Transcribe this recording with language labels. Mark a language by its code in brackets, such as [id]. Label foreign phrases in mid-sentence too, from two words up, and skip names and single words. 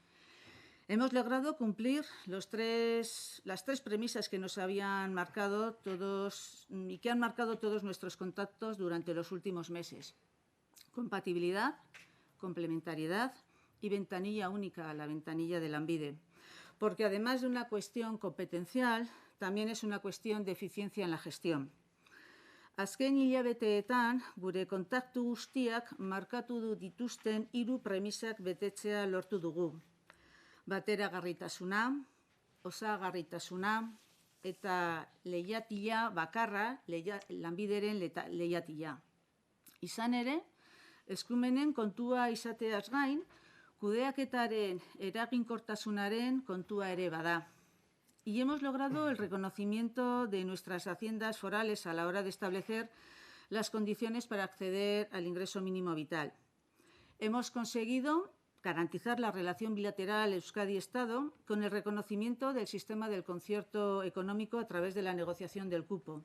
[es] Hemos logrado cumplir las tres premisas que nos habían marcado todos y que han marcado todos nuestros contactos durante los últimos meses. Compatibilidad, complementariedad y ventanilla única, la ventanilla de Lanbide. Porque además de una cuestión competencial, también es una cuestión de eficiencia en la gestión. [eu] Azken hilabeteetan, gure kontaktu guztiak markatu dituzten 3 premisak betetzea lortu dugu. Bateragarritasuna, osagarritasuna eta leihatila bakarra, Lanbideren leihatila. Izan ere, eskumenen kontua izateaz gain, kudeaketaren eraginkortasunaren kontua ere bada. [es] Y hemos logrado el reconocimiento de nuestras haciendas forales a la hora de establecer las condiciones para acceder al ingreso mínimo vital. Hemos conseguido garantizar la relación bilateral Euskadi-Estado con el reconocimiento del sistema del concierto económico a través de la negociación del cupo.